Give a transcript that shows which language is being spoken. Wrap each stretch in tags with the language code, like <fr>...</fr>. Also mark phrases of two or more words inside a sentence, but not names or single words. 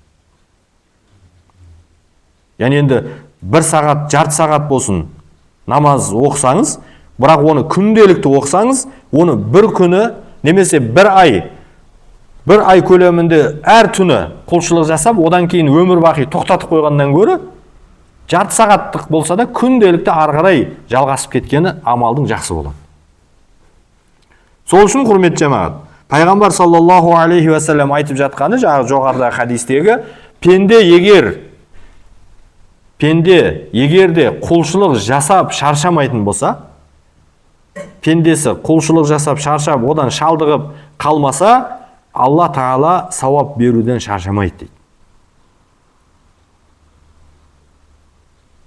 <kk>Яғни енді 1 сағат, жарты сағат болсын намаз оқысаңыз, бірақ оны күнделікті оқысаңыз, оны бір күні немесе бір ай көлемінде әр түні құлшылық жасап, одан кейін өмір бақи тоқтатып қойғаннан гөрі, жарты сағаттық болса да күнделікті ары қарай жалғасып кеткені амалдың жақсы болады. Сол үшін құрметті жамағат, Пайғамбар</kk> <ar>صلى الله عليه وسلم</ar> <kk>айтып жатқаны, жоғарыда хадистегі, пенде егер де құлшылық жасап шаршамайтын болса, пендесі құлшылық жасап шаршап, одан шалдығып қалмаса, Алла Тағала сауап беруден шаршамайды дейді.</kk>